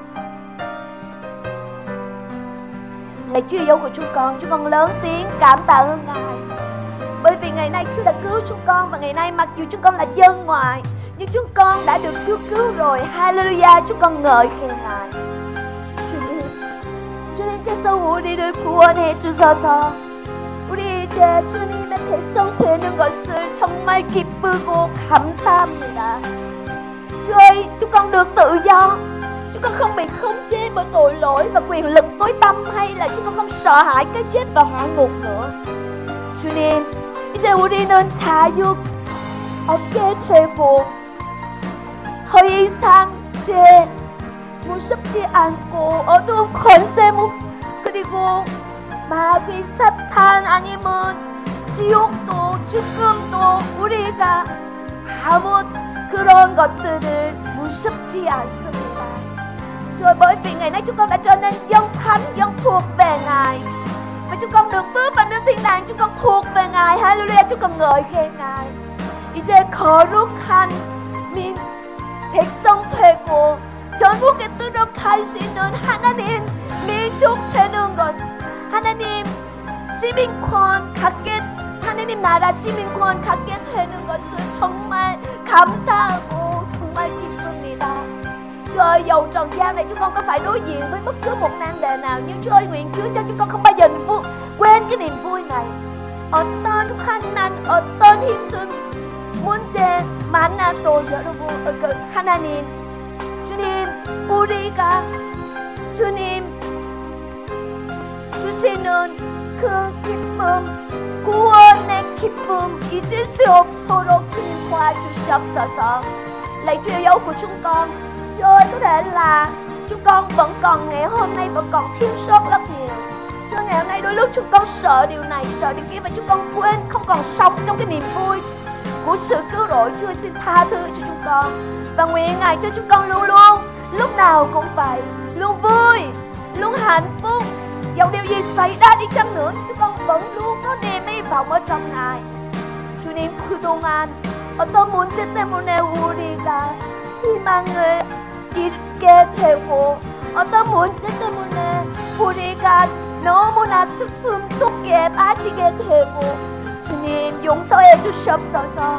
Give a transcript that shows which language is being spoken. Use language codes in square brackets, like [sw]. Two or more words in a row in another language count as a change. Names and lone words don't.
[vi] Lạy Chúa yêu của chúng con lớn tiếng cảm tạ ơn Ngài. Bởi vì ngày nay Chúa đã cứu chúng con, và ngày nay mặc dù chúng con là dân ngoại, nhưng chúng con đã được Chúa cứu rồi. Hallelujah, chúng con ngợi khen Ngài. [ko] 주님께서 우리를 구원해 주셔서 우리 이제 주님의 백성 되는 것을 정말 기쁘고 감사합니다. [vi] Chúa ơi, chúng con được tự do, chúng con không bị khống chế bởi tội lỗi và quyền lực tối tăm, hay là chúng con không sợ hãi cái chết và hỏa ngục nữa. [ko] 주님, 이제 우리는 자유 얻게 되고 더 이상 죄 무섭지 않고 어두운 권세 그리고 마귀 사탄 아니면 지옥도 죽음도 우리가 아무 그런 것들을 무섭지 않습니다. [vi] Chúa, bởi vì ngày nay chúng con đã trở nên dân thánh, dân thuộc về Ngài, và chúng con được bước vào nước thiên đàng, chúng con thuộc về Ngài. Hallelujah, chúng con ngợi khen Ngài. [ko] 이제 거룩한 백성 되고 전국에 들어갈 수 있는 하나님 민족 되는 것, 하나님 시민권 갖게, 하나님 나라 시민권 갖게 되는 것을 정말 감사하고 정말 기쁩니다. [vi] Chúa ơi, dầu trần gian này chúng con có phải đối diện với bất cứ một nan đề nào, nhưng Chúa ơi, nguyện Chúa cho chúng con không bao giờ quên cái niềm vui này. [ko] 어떤 환난, 어떤 힘든 문제 만나도 여러분, 하나님, 주님, 우리가 주님 주시는 그 기쁨, 구원의 기쁨 잊을 수 없도록 주님 도와주시옵소서. [vi] Lạy Chúa yêu dấu của chúng con, Chúa ơi, có thể là chúng con vẫn còn ngày hôm nay vẫn còn thiếu sót rất nhiều. Chúa, ngày hôm nay đôi lúc chúng con sợ điều này, sợ điều kia, và chúng con quên, không còn sống trong cái niềm vui của sự cứu rỗi. Chúa xin tha thứ cho chúng con, và nguyện Ngài cho chúng con luôn luôn, lúc nào cũng vậy, luôn vui, luôn hạnh phúc. Dẫu điều gì xảy ra đi chăng nữa, chúng con vẫn luôn có niềm hy vọng ở trong Ngài. [ko] 주님, 그동안 어떤 문제 때문에 우리가 희망을 잃게 되고, 어떤 문제 때문에 우리가 너무나 슬픔 속에 빠지게 되고, 주님 용서해 주시옵소서.